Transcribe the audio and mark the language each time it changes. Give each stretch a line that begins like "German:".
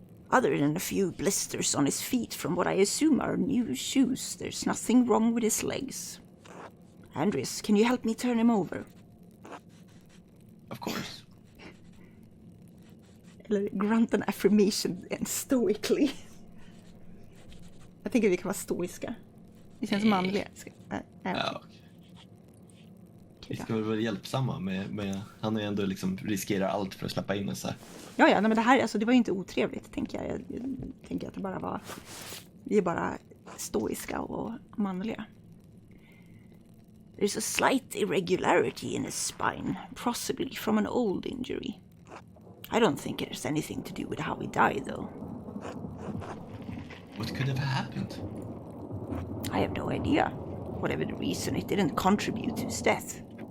English: Other than a few blisters on his feet from what I assume are new shoes, there's nothing wrong with his legs. Andres, can you help me turn him over? Of course. Eller grunt an affirmation and stoically.
Swedish: Jag tänker att vi kan vara stoiska. Det känns manliga. Ja, okej. Vi ska väl vara hjälpsamma med han är ändå liksom riskerar allt för att släppa in oss här. Ja, nej, men det här, alltså, det var ju inte otrevligt, tänker jag. Jag tänker att det bara var... Vi är bara stoiska och manliga.
English: There's a slight irregularity in his spine, possibly from an old injury. I don't think it has anything to do with how he died, though. What could have happened? I have no idea. Whatever the reason, it didn't contribute to his death.